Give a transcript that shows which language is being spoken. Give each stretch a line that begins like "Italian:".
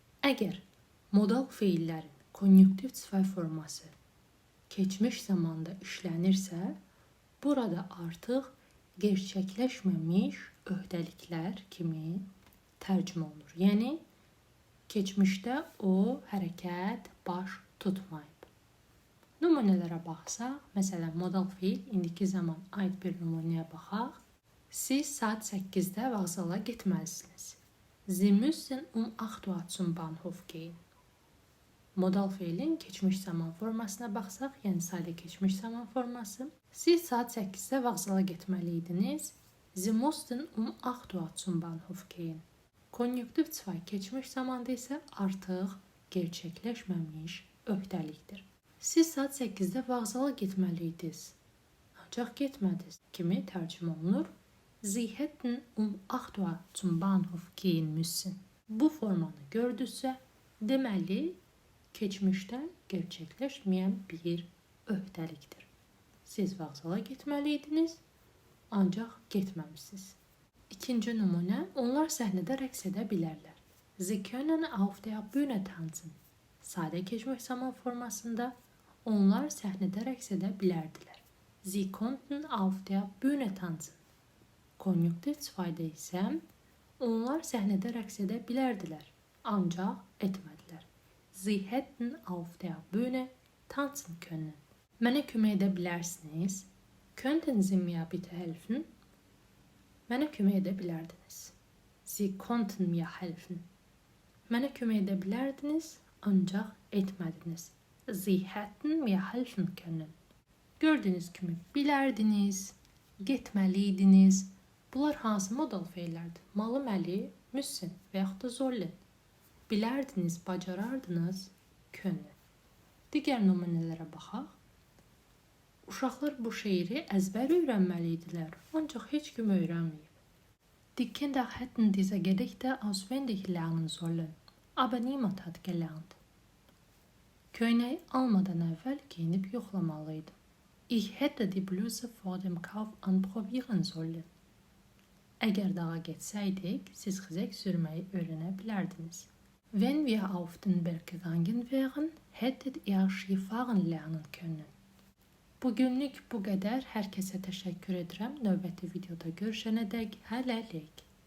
Azerbaijani: Əgər modal feillərin konjunktiv sifət forması keçmiş zamanda işlənirsə, burada artıq gerçəkləşməmiş öhdəliklər kimi tərcümə olunur. Yəni, keçmişdə o hərəkət baş tutmayıb. Nümunələrə baxsaq, məsələn, modal feil indiki zaman aid bir nümunəyə baxaq. Siz saat 8-də vağzala getməlisiniz.
German: Sie müssen 8 Uhr zum Bahnhof gehen.
Azerbaijani: Modal feilin keçmiş zaman formasına baxsaq, yəni sadə keçmiş zaman forması. Siz saat 8-də vağzala getməliydiniz.
German: Sie mussten 8 Uhr zum Bahnhof gehen.
Azerbaijani: Konjunktiv sifət keçmiş zamanda isə artıq gerçəkləşməmiş öhdəlikdir. Siz saat 8-də vağzala getməliydiniz. Ancaq getmədiniz kimi tərcümə olunur.
German: Sie hätten 8 Uhr zum Bahnhof gehen müssen.
Azerbaijani: Bu formanı gördünüzsə, deməli, keçmişdə gerçəkləşməyən bir öhdəlikdir. Siz vağzala getməliydiniz, ancaq getməmisiniz. İkinci nümunə, onlar səhnədə rəqs edə bilərlər.
German: Sie können auf der Bühne tanzen.
Azerbaijani: Sadə keçmiş zaman formasında onlar səhnədə rəqs edə bilərdilər.
German: Sie konnten auf der Bühne tanzen.
Azerbaijani: Konjunktiv 2-də isə onlar səhnədə rəqs edə bilərdilər, ancaq etmədilər.
German: Sie hätten auf der Bühne tanzen können.
Azerbaijani: Mənə kömək edə bilərsiniz?
German: Könnten Sie mir bitte helfen?
Azerbaijani: Mənə kömək edə bilərdiniz.
German: Sie konnten mir helfen.
Azerbaijani: Mənə kömək edə bilərdiniz, ancaq etmədiniz.
German: Sie hätten mir helfen können.
Azerbaijani: Gördüyünüz kimi bilərdiniz, getməliydiniz. Bunlar hansı modal feillərdir? Malı məli, müssen və yaxud da sollen. Bilərdiniz, bacarardınız, können. Digər nümunələrə baxaq. Uşaqlar bu şeiri əzbər öyrənməliydilər, ancaq heç kim öyrənməyib.
German: Die Kinder hätten diese Gedichte auswendig lernen sollen, aber niemand hat gelernt.
Azerbaijani: Köynəyi almadan əvvəl geyinib yoxlamalıydım.
German: Ich hätte die Bluse vor dem Kauf anprobieren sollen.
Azerbaijani: Əgər dağa getsəydik, siz xizək sürməyi öyrənə bilərdiniz.
German: Wenn wir auf den Berg gegangen wären, hättet ihr Skifahren lernen können.
Azerbaijani: Bugünlük bu qədər. Hər kəsə təşəkkür edirəm. Növbəti videoda görüşənədək hələlik.